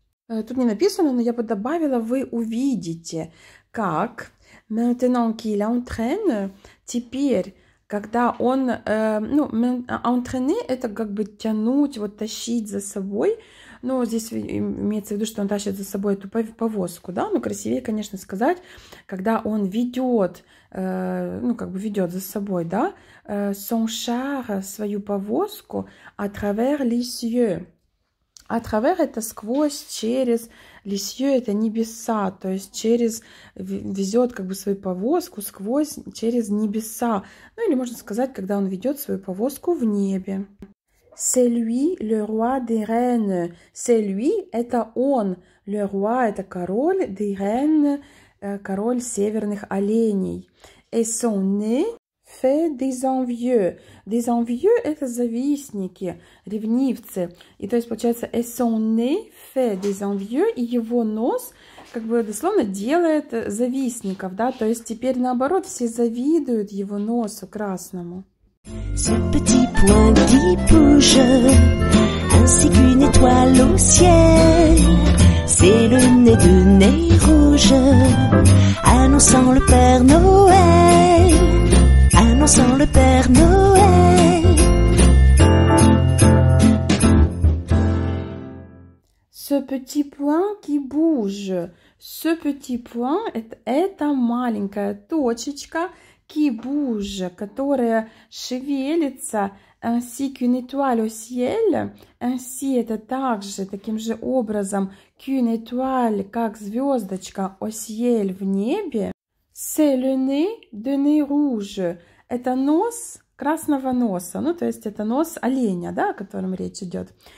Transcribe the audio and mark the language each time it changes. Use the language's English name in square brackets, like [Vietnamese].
[Russian] Тут не написано, но я бы добавила, вы увидите, как [French] maintenant qu'il entraîne, [Russian] теперь, когда он, entraîner — это как бы тянуть, вот тащить за собой, но здесь имеется в виду, что он тащит за собой эту повозку, да, ну, красивее, конечно, сказать, когда он ведет, как бы ведет за собой, да, [French] son char, [Russian] свою повозку, [French] à travers les cieux. [Russian] А travers — это сквозь, через, les cieux — это небеса, то есть через, везет как бы свою повозку сквозь, через небеса. Ну или можно сказать, когда он ведет свою повозку в небе. [French] C'est lui le roi des reines. C'est lui [Russian] — это он. Le roi — это король, [French] des reines [Russian] — король северных оленей. [French] Et son nez fait des envieux. [Russian] Des envieux — это завистники, ревнивцы. И то есть получается [French] et son nez fait des envieux, [Russian] и его нос как бы дословно делает завистников, да, то есть теперь наоборот все завидуют его носу красному. [French] Ce petit point qui bouge, ainsi qu'une étoile au ciel, c'est le nez de nez rouge, annonçant le Père Noël, annonçant le Père Noël. Ce petit point qui bouge. Ce petit point — [Russian] это маленькая точечка, [French] qui bouge, [Russian] которая шевелится, [French] ainsi qu'une étoile au ciel. [Russian] Ainsi — это также, таким же образом, [French] qu'une étoile, [Russian] как звездочка, au ciel, в небе. [French] C'est le nez de nez rouge. [Russian] Это нос красного носа, ну, то есть это нос оленя, да, о котором речь идет.